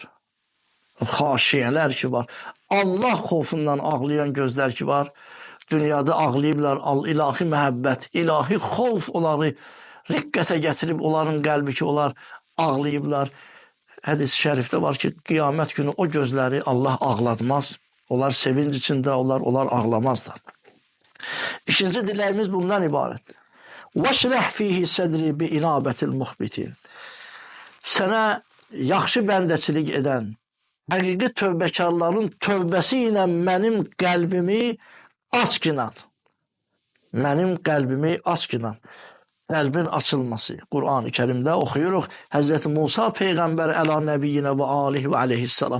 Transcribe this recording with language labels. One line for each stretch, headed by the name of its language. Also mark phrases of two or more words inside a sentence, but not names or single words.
Azerbaijani: Xaşiyələr ki var, Allah xofundan ağlayan gözlər ki var, dünyada ağlayıblar, ilahi məhəbbət, ilahi xof onları riqqətə gətirib, onların qəlbi ki, onlar ağlayıblar. Hədis-i şərifdə var ki, qiyamət günü o gözləri Allah ağlatmaz. Onlar sevinç içində, onlar ağlamazlar. İkinci diləyimiz bundan ibarət.
Arabic: وَشْرَحْ فِيهِ سَدْرِ بِإِنَابَةِ الْمُخْبِتِينَ.
Azerbaijani: Sənə yaxşı bəndəçilik edən, həqiqi tövbəkarların tövbəsi ilə mənim qəlbimi aşkinan. Mənim qəlbimi aşkinan. Qəlbin açılması. Quran-ı Kərimdə oxuyuruq. Həzrəti Musa Peyğəmbər
Arabic: على نبينا وآله وعليه السلام.